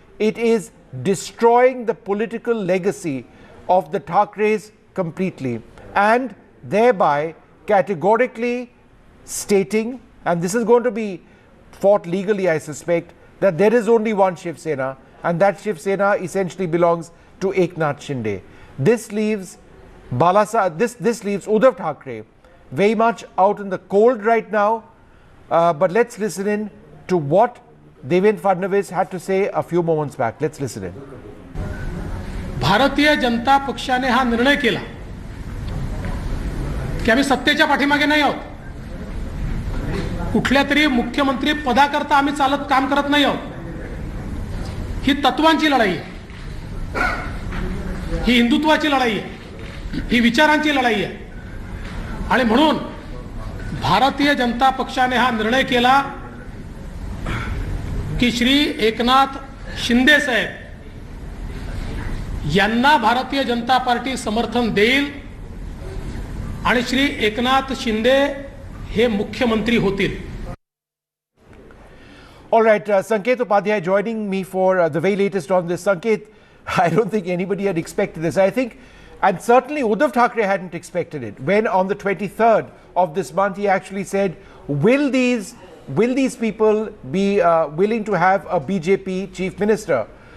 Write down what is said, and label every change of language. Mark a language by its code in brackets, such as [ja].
[en] It is destroying the political legacy of the Thackerays completely, and thereby categorically stating, and this is going to be fought legally, I suspect, that there is only one Shiv Sena, and that Shiv Sena essentially belongs to Eknath Shinde. This leaves this leaves Uddhav Thackeray very much out in the cold right now. But let's listen in to what Devendra Fadnavis had to say a few moments back. Let's listen in. [mr] Bharatiya Janata पक्षाने हा निर्णय केला की आम्ही सत्तेच्या पाठीमागे नाही आहोत. कुठल्या तरी मुख्यमंत्री पदाकरता आम्ही चालत काम करत नाही आहोत. ही तत्वांची लढाई आहे, ही हिंदुत्वाची लढाई आहे, ही विचारांची लढाई आहे. आणि म्हणून भारतीय जनता पक्षाने हा निर्णय केला की श्री एकनाथ शिंदे साहेब यांना भारतीय जनता पार्टी समर्थन देईल आणि श्री एकनाथ शिंदे हे मुख्यमंत्री होतील. [en] All right, Sanket Upadhyay joining me for the very latest on this. Sanket, I don't think anybody had expected this. I think, and certainly Uddhav Thackeray hadn't expected it. When on the 23rd of this month, he actually said, will these people be willing to have a BJP chief minister?